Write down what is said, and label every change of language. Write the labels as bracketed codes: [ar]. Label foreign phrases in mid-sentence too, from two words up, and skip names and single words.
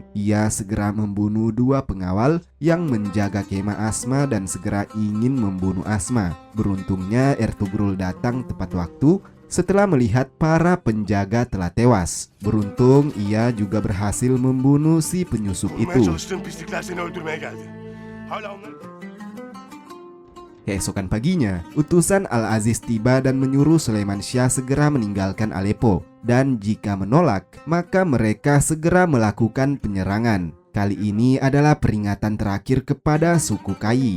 [id] Ia segera membunuh 2 pengawal yang menjaga kemah Asma dan segera ingin membunuh Asma. Beruntungnya Ertugrul datang tepat waktu setelah melihat para penjaga telah tewas. Beruntung ia juga berhasil membunuh si penyusup itu. [tr] Çalıştığım pislikler seni öldürmeye geldi. Hala onları... [id] Keesokan paginya, utusan Al-Aziz tiba dan menyuruh Sulaiman Syah segera meninggalkan Aleppo. Dan jika menolak, maka mereka segera melakukan penyerangan. Kali ini adalah peringatan terakhir kepada suku Kai.